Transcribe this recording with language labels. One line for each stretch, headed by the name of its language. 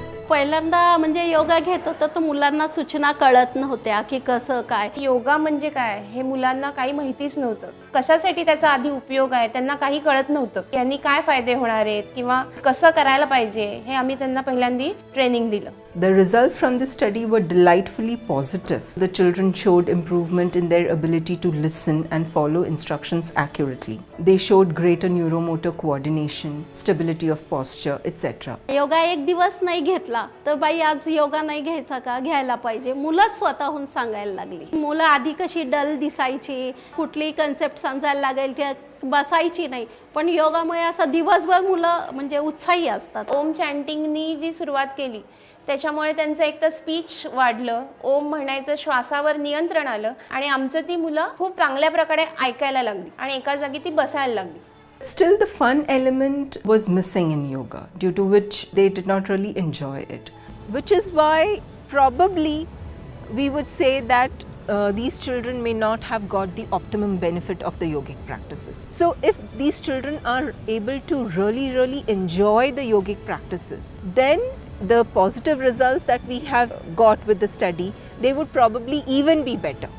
Marathi: पहिल्यांदा म्हणजे योगा घेत होतं तर मुलांना सूचना कळत नव्हत्या की कसं काय योगा म्हणजे काय हे मुलांना काही माहितीच नव्हतं. कशासाठी त्याचा आधी उपयोग आहे त्यांना काही कळत नव्हतं. यांनी काय फायदे होणार आहेत किंवा कसं करायला पाहिजे हे आम्ही त्यांना पहिल्यांदा ट्रेनिंग दिलं.
English: The results from this study were delightfully positive. The children showed improvement in their ability to listen and follow instructions accurately. They showed greater neuromotor coordination, stability of posture, etc.
Marathi: Yoga एक दिवस नाही घेतला तर बाई आज योगा नाही घ्यायचा का, घ्यायला पाहिजे. मुलंच स्वतःहून सांगायला लागली. मुलं आधी कशी डल दिसायची, कुठली कन्सेप्ट समजायला लागेल की बसायची नाही, पण योगामुळे असं दिवसभर मुलं म्हणजे उत्साही असतात. ओम चॅन्टिंगनी जी सुरुवात केली त्याच्यामुळे त्यांचं एक तर स्पीच वाढलं, ओम म्हणायचं, श्वासावर नियंत्रण आलं आणि आमचं ती मुलं खूप चांगल्या प्रकारे ऐकायला लागली आणि एका जागी ती बसायला लागली.
English: Still, the fun element was missing in yoga, due to which they did not really enjoy it. Which is why probably we would say that these children may not have got the optimum benefit of the yogic practices. So if these children are able to really enjoy the yogic practices, then the positive results that we have got with the study, they would probably even be better.